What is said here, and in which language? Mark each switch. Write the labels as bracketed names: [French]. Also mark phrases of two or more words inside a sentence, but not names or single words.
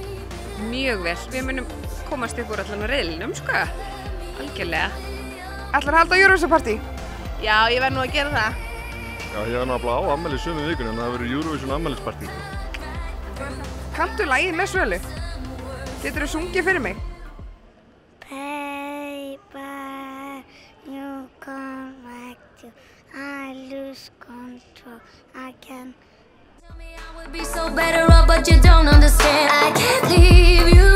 [Icelandic] Mjög vel, við munum komast upp úr allan á riðlinum, sko. Algjörlega. Ætlar að halda Eurovision partí? Já, ég verð nú að gera það. Já, ég var náttúrulega á afmæli sömu vikunni en það verður Eurovision afmælispartí. Kanntu lagið með Svölu? Geturðu sungið fyrir mig? [English] Baby, you come back to I lose control. I can. Tell me I would be so better off, but you don't understand. I can't leave